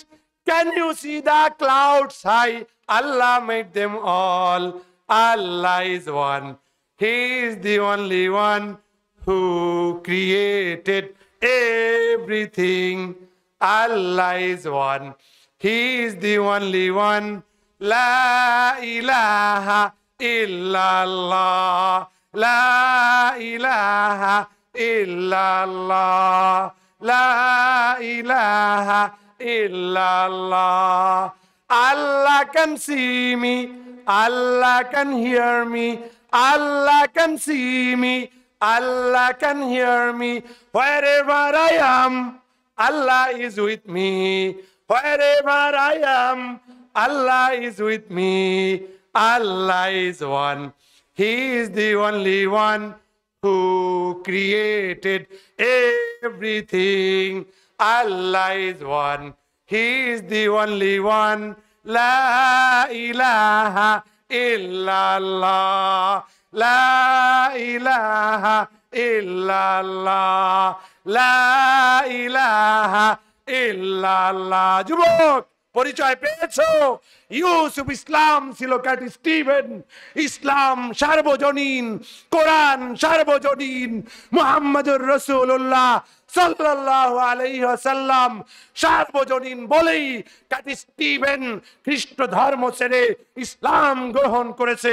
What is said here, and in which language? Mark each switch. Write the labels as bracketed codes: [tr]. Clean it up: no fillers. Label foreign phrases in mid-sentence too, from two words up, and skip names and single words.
[en] Can you see the clouds high? Allah made them all. Allah is one. He is the only one who created everything. Allah is one. He is the only one. [ar] لا إله إلا الله. لا إله إلا الله. لا إله إلا الله. [en] Allah can see me. Allah can hear me. Allah can see me. Allah can hear me. Wherever I am, Allah is with me. Wherever I am, Allah is with me. Allah is one. He is the only one who created everything. Allah is one. He is the only one. [ar] لا إله إلا الله. لا إله إلا الله. لا إله إلا الله. [bn] যুবক পরিচয় পেয়েছো? ইউসুফ ইসলাম ছিল ক্যাট স্টিভেন। ইসলাম সার্বজনীন, কোরআন সার্বজনীন, [ar] محمد رسول الله صلى الله عليه وسلم [bn] সার্বজনীন বলেই ক্যাট স্টিভেন খ্রিস্ট ধর্ম ছেড়ে ইসলাম গ্রহণ করেছে।